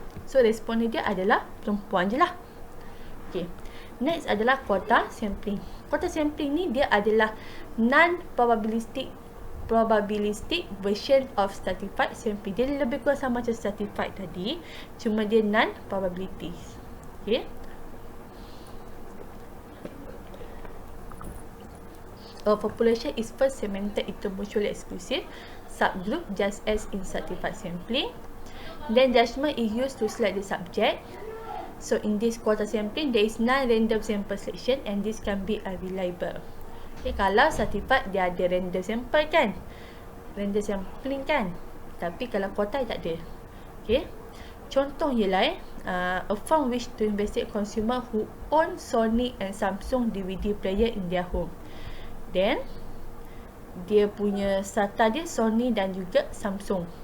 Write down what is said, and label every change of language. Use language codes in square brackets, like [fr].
[ms] So respondent dia adalah perempuan je lah. Okay. Next adalah [en] quota sampling. Quota sampling [ms] ni dia adalah [en] non-probabilistic probabilistic version of stratified sampling. [ms] Dia lebih kurang sama macam stratified tadi, cuma dia non-probabilities. [en] Okay. A population is first segmented into mutually exclusive subgroup just as in stratified sampling. Then judgment is used to select the subject. So in this quota sampling, there is non-random sample selection and this can be unreliable. [ms] Okay, kalau stratified dia ada random sample kan, random sampling kan, tapi kalau quota tak ada. Okay. Contoh ialah [en] a firm wish to investigate consumer who own Sony and Samsung DVD player in their home. [ms] Then dia punya strata dia Sony dan juga Samsung.